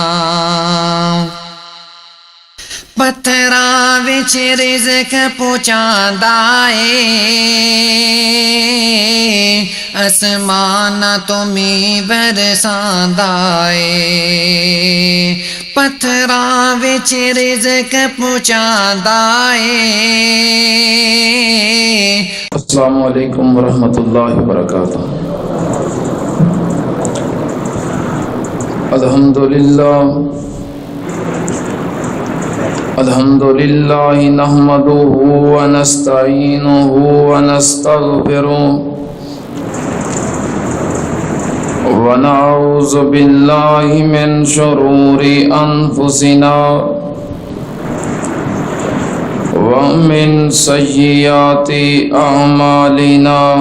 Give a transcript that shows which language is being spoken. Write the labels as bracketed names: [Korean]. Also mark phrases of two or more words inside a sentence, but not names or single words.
[Punjabi] پتھراں وچ رزق پہنچاندا اے، اسماناں توں مینہ برساندا اے. پتھراں وچ رزق پہنچاندا اے. [Arabic] السلام عليكم ورحمة الله وبركاته. الحمد لله الحمد لله نحمده ونستعينه ونستغفره ونعوذ بالله من شرور أنفسنا ومن سيئات أعمالنا.